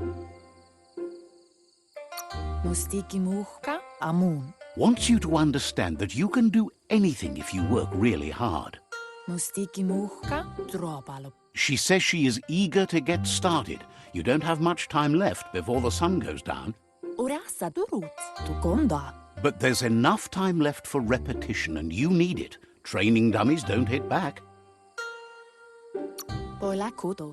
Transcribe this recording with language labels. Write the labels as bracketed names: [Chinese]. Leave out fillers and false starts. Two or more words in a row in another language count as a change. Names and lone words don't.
[English] Mustiki muhka amun. Wants you to understand that you can do anything if you work really hard. Mustiki muhka dropalo. She says she is eager to get started. You don't have much time left before the sun goes down. Urasa durut. Tukonda. But there's enough time left for repetition and you need it. Training dummies don't hit back. Polakudo.